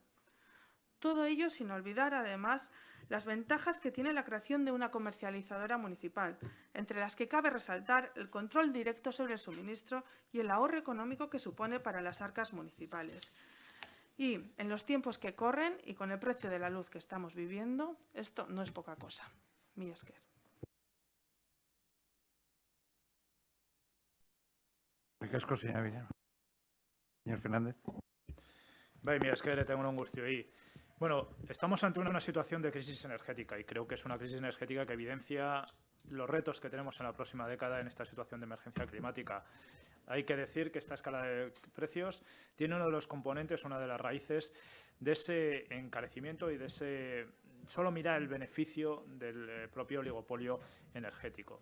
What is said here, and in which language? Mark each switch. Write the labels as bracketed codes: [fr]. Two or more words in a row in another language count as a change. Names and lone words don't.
[es] Todo ello sin olvidar, además, las ventajas que tiene la creación de una comercializadora municipal, entre las que cabe resaltar el control directo sobre el suministro y el ahorro económico que supone para las arcas municipales. Y, en los tiempos que corren y con el precio de la luz que estamos viviendo, esto no es poca cosa. [eu] Mila esker. [es] Señor Fernández. [eu] Bai, mila esker eta egun on guztioi. [es] Bueno, estamos ante una situación de crisis energética y creo que es una crisis energética que evidencia los retos que tenemos en la próxima década en esta situación de emergencia climática. Hay que decir que esta escala de precios tiene uno de los componentes, una de las raíces de ese encarecimiento y de ese solo mirar el beneficio del propio oligopolio energético.